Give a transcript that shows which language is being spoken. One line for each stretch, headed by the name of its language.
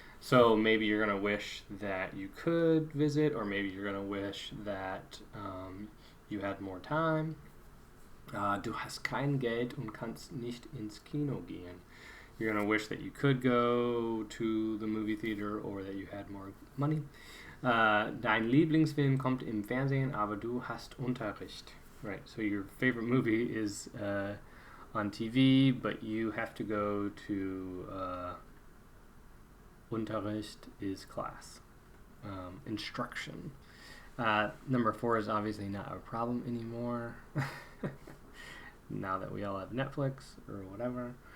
English: So maybe you're going to wish that you could visit, or maybe you're going to wish that you had more time.
German: Du hast kein Geld und kannst nicht ins Kino gehen.
English: You're going to wish that you could go to the movie theater or that you had more money.
German: Dein Lieblingsfilm kommt im Fernsehen, aber du hast Unterricht.
English: Right, so your favorite movie is on TV, but you have to go to Unterricht is class. Instruction. Number 4 is obviously not a problem anymore. Now that we all have Netflix or whatever.